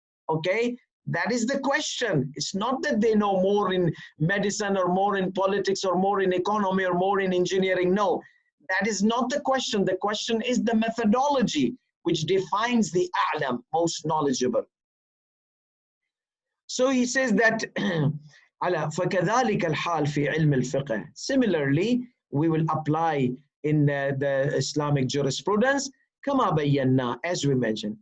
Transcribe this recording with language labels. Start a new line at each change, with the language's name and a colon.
English: Okay, that is the question. It's not that they know more in medicine or more in politics or more in economy or more in engineering. No, that is not the question. The question is the methodology which defines the a'lam, most knowledgeable. So he says that
Arabic: فَكَذَلِكَ الْحَالِ فِي عِلْمِ الْفِقْهِ.
English: Similarly, we will apply in the Islamic jurisprudence
Arabic: كَمَا بَيَّنَّا,
English: as we mentioned.